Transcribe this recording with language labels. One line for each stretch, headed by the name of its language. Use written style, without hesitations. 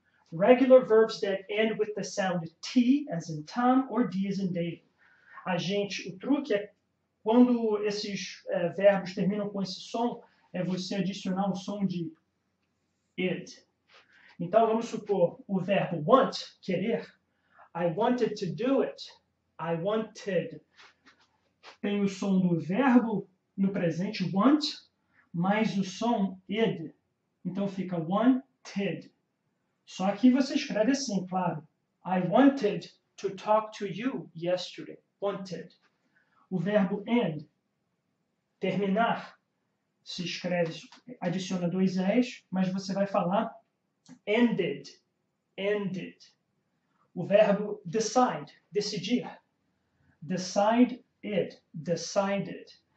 English: Regular verbs that end with the sound T, as in Tom, or D, as in David.
Portuguese: O truque é quando esses verbos terminam com esse som, é você adicionar o som de id. Então, vamos supor o verbo want, querer.
English: I wanted to do it. I wanted.
Portuguese: Tem o som do verbo no presente, want, mais o som id. Então, fica wanted. Só que você escreve assim, claro.
English: I wanted to talk to you yesterday. Wanted.
Portuguese: O verbo end, terminar, se escreve, adiciona dois es, mas você vai falar ended, ended. O verbo decide, decidir, decided, decided.